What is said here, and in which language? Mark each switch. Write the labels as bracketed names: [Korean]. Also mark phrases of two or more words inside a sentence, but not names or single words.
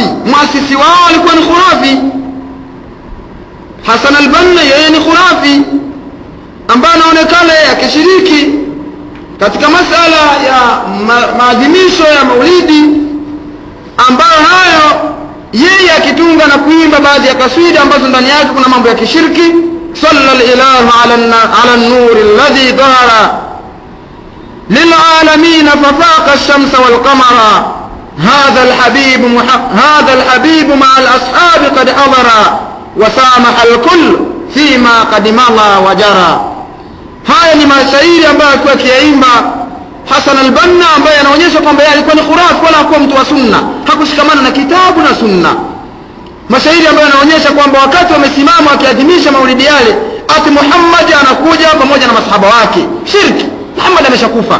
[Swahili] Muasisi wao walikuwa ni khurafi. Hassan al-Banna yeye ni khurafi ambaye anaonekana akishiriki katika masala ya maadhimisho ya maulidi, ambayo hayo yeye akitunga na kuimba baadhi ya kaswida ambazo ndani yake kuna mambo ya kishirki. [Arabic] صلى الإله على النور الذي ظهر للعالمين ففاق الشمس والقمر هذا الحبيب مع الأصحاب قد أدار وسامح الكل فيما قد مال وجرى. [Swahili] Haya ni mashairi ambayo alikuwa akiyaimba Hassan al-Banna, ambaye anaonyesha kwamba yeye alikuwa ni khurafi wala hakuwa mtu wa sunna, hakushikamana na kitabu na sunna. Mashairi ambayo yanaonyesha kwamba wakati wamesimama wakiadhimisha maulidi yale, ati Muhammad anakuja pamoja na masahaba wake, shirki, Muhammad ameshakufa.